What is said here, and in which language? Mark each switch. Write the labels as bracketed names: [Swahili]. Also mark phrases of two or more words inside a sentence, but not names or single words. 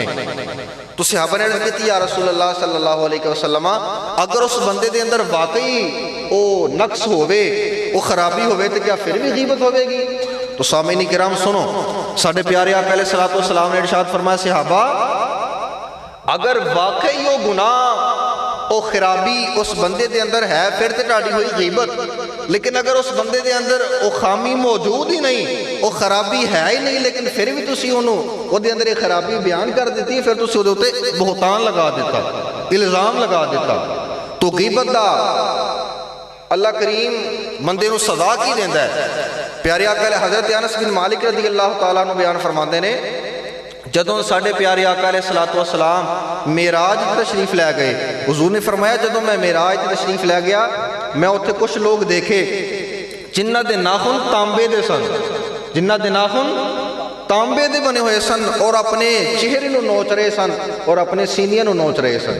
[Punjabi] تو صحابہ نے عرض کی [Arabic] یا رسول اللہ صلی اللہ علیہ وسلم [Punjabi] اگر اس بندے دے اندر واقعی او نقص ہوئے, او خرابی ہوئے تو کیا پھر بھی غیبت ہوئے گی؟ تو سامعین کرام سنو, ساڈے پیارے آقا [Arabic] علیہ الصلوۃ والسلام [Punjabi] نے ارشاد فرمایا صحابہ اگر واقعی وہ گناہ او خرابی اس بندے دے اندر ہے پھر تے تہاڈی ہوئی غیبت. لیکن اگر اس بندے دے اندر او خامی موجود ہی نہیں, او خرابی ہے ہی نہیں, لیکن پھر بھی تسی انہوں او دے اندر ایک خرابی بیان کر دیتی, پھر تسی او دے تے بہتان لگا دیتا, الزام لگا دیتا. تو غیبت دا اللہ کریم بندے نو سزا کی دیندا ہے. پیارے آقا حضرت انس بن مالک [Arabic] رضی اللہ تعالیٰ عنہ [Punjabi] بیان فرماندے نے جدوں ساڈے پیارے آقا [Arabic] علیہ الصلوۃ والسلام [Punjabi] معراج تشریف لے گئے, حضور نے فرمایا جدوں میں معراج تشریف لے گیا میں اتنے کچھ لوگ دیکھے جنہ دے ناخن تانبے دے سن, جنہ دے ناخن تانبے دے بنے ہوئے سن اور اپنے چہرے نو نوچ رہے سن اور اپنے سینیاں نو نوچ رہے سن.